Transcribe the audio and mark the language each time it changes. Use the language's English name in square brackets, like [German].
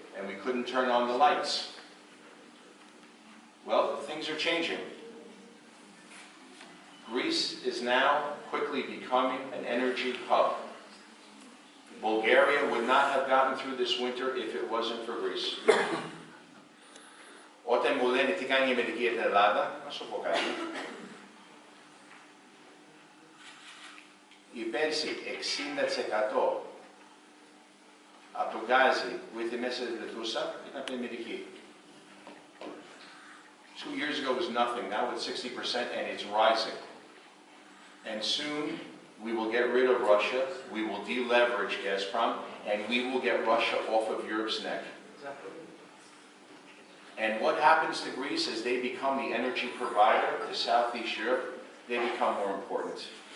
[English] and we couldn't turn on the lights. Well, things are changing. Greece is now quickly becoming an energy hub. Bulgaria would not have gotten through this winter if it wasn't for Greece. [Greek] Όταν μου λένε τι κάνει η Αμερική για την Ελλάδα, να σου πω κάτι. Η πέρσι 60% από το γκάζι που ήρθε μέσα στη Λετούσα ήταν από την Αμερική. [English] 2 years ago was nothing, now it's 60% and it's rising. And soon we will get rid of Russia, we will deleverage Gazprom, and we will get Russia off of Europe's neck. Exactly. And what happens to Greece as they become the energy provider to Southeast Europe, they become more important.